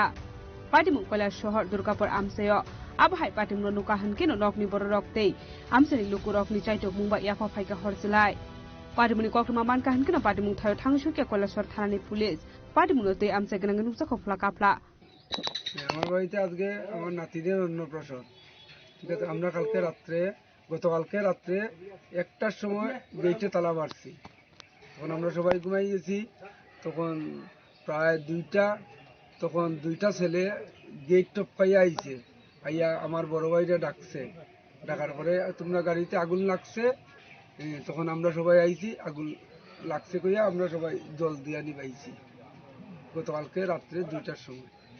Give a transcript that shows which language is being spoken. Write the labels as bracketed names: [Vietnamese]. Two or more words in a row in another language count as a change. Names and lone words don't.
[Kok Borok] Padi Munkola Shor Durgapur Amsayo. Abhai patim no nukahan kino nokni borok tei amseni luku rokni chaitok mungba yakho phaika horsilai padimuni koktuma man kahan kino padimung thayo thangsu ke kolasor thanani pulis padimung tei amse ganang nuksa khofla kapla [Bangla] আমার বাড়িতে আজকে আমার নাতিদের অন্নপ্রাশন ঠিক আছে আমরা গতকালকে রাত্রে 1টার সময় গেটে তালা মারছি তখন আমরা সবাই ঘুমাই গেছি তখন প্রায় 2টা তখন 2টা ছেলে গেট টপকাইয়া আইছে আইয়া আমার বড় ভাইরা ডাকছে ডাকার পরে তোমরা গাড়িতে আগুন লাগছে তখন আমরা সবাই আইছি আগুন লাগছে কইয়া আমরা সবাই জল দিয়া নিবাইছি গতকালকে রাত্রে 2টার সময়